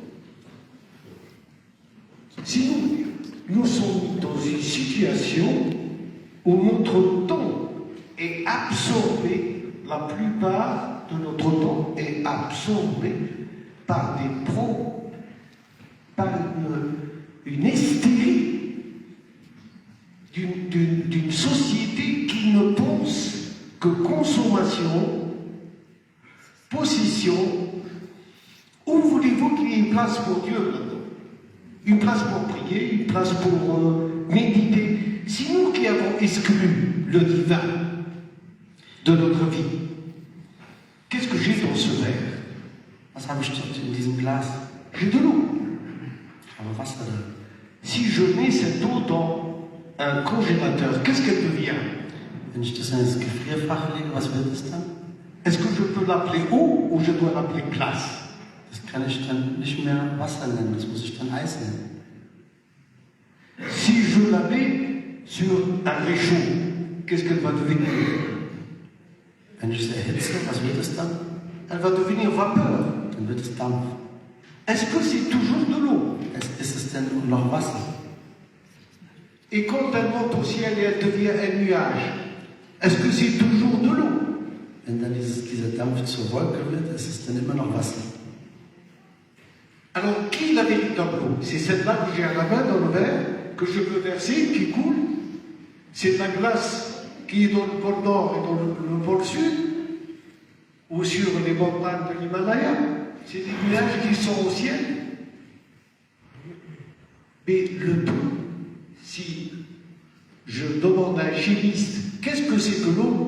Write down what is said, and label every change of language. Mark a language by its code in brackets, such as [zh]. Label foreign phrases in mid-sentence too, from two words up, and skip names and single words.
[fr] Si nous sommes dans une situation où notre temps est absorbé, la plupart de notre temps est absorbé par une hystérie d'une société qui ne pense que consommation, possession. Où voulez-vous qu'il y ait une place pour Dieu là-dedans? Une place pour prier, une place pour méditer. C'est nous qui avons exclu le divin de notre vie. Qu'est-ce que j'ai dans ce verre? [de] Was habe ich dort in diesem Glas? [fr] J'ai de l'eau. [de] Aber Wasser drin. [fr] Si je mets cette eau dans un congélateur, qu'est-ce qu'elle devient? [de] Wenn ich das in das Gefrierfach lege, was wird es dann? [fr] Est-ce que je peux l'appeler eau ou je dois l'appeler glace? [de] Das kann ich dann nicht mehr Wasser nennen, das muss ich dann Eis nennen. [fr] Si je la mets sur un réchaud, qu'est-ce qu'elle va devenir? [de] Wenn ich es erhitze, was wird es dann? [fr] Elle va devenir vapeur. [de] Dann wird es Dampf. [fr] Est-ce que c'est toujours de l'eau? [de] Ist es denn noch Wasser? [fr] Et quand elle monte au ciel et elle devient un nuage, est-ce que c'est toujours de l'eau? [de] Wenn dann dieser Dampf zur Wolke wird, ist es dann immer noch Wasser. [fr] Alors, qui est la véritable eau? C'est celle-là que j'ai à la main dans le verre, que je peux verser, qui coule. C'est la glace qui est dans le pôle nord et dans le pôle sud, ou sur les montagnes de l'Himalaya. C'est des nuages qui sont au ciel. Mais le tout, si je demande à un chimiste, qu'est-ce que c'est que l'eau?